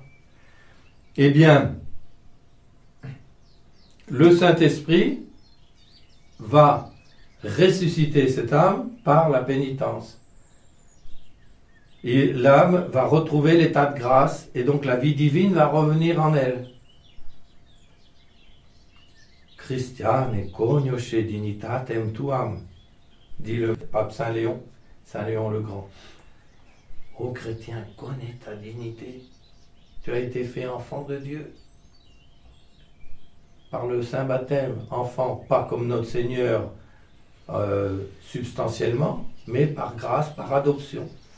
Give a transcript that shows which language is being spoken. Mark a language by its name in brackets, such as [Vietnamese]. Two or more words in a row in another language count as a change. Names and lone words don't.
[French] Eh bien, le Saint-Esprit va ressusciter cette âme par la pénitence. Et l'âme va retrouver l'état de grâce, et donc la vie divine va revenir en elle. [Latin] Christiane cognosce dignitatem tuam, [French] dit le pape Saint Léon le Grand. Ô chrétien, connais ta dignité. Tu as été fait enfant de Dieu. Par le saint baptême, enfant, pas comme notre Seigneur substantiellement, mais par grâce, par adoption.